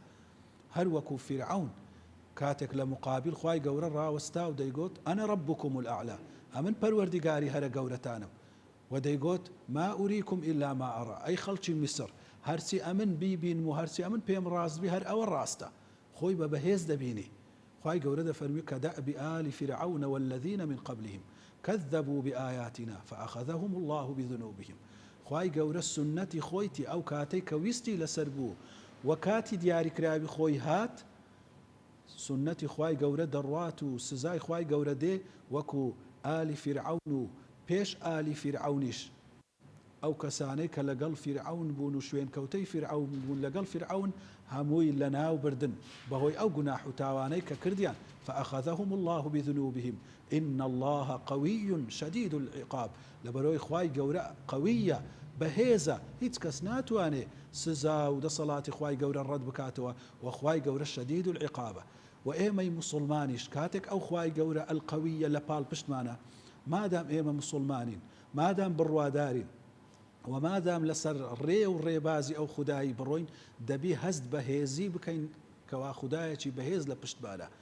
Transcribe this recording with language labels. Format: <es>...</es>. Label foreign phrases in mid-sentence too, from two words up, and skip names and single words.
<ckb>هەر وەکو فیرعون کاتێک لە مقابل خوای گەورە ڕاوەستا و دەیگوت</ckb> <ar>ئەنە ڕەبکم الئەعلا،</ar> <ckb>ئەمن پەروەردیگاری هەرە گەورەتانم، و دەیگوت</ckb> <ar>ما ئوریکم ئیلا ما ئەڕا،</ar> <ckb>ئەی خەڵکی میسر هەرچی ئەمن بیبین و هەرچی ئەمن پێم ڕاستبی هەر ئەوە ڕاستە، خۆی بە بەهێز دەبینی. خوای گەورە دەفەرمی</ckb> <ar>كدأب آل فرعون والذين من قبلهم كذبوا بآياتنا فأخذهم الله بذنوبهم.</ar> <ckb>خوای گەورە سنەتی خۆیتی ئەو کاتەی کە ویستی لەسەر بوو و کاتی دیاریکراوی خۆی هات، سنەتی خوای گەورە دەڕوات و سزای خوای گەورە دێ وەکو ئالی فرعون و پێش ئالی فرعونیش، ئەو کەسانەی کە لەگەڵ فرعون بوون و شوێن کەوتەی فرعون بوون لەگەڵ فرعون هەمووی لە ناو بردن بەهۆی ئەو گوناح و تاوانەی کە کردیان.</ckb> <ar>فأخذهم الله بذنوبهم إن الله قوي شديد العقاب.</ar> <ckb>لەبەرەوەی خوای گەورە قەویە، بەهێزە، هیچ کەس ناتوانێ سزا و دەسەڵاتی خوای گەورە ڕەت بکاتەوە، و خوای گەورە</ckb> <ar>شدید العقابە.</ar> <ckb>و ئێمەی مسلمانیش کاتێک ئەو خوای گەورە ئەلقەویە لە پاڵ پشتمانە، مادام ئێمە مسلمانین، مادام بڕوادارین و مادام لەسەر ڕێ و ڕێبازی ئەو خودایی بڕۆین، دەبی هەست بە هێزی بکەین کەوا خودایەکی بەهێز لە پشتبانە.</ckb>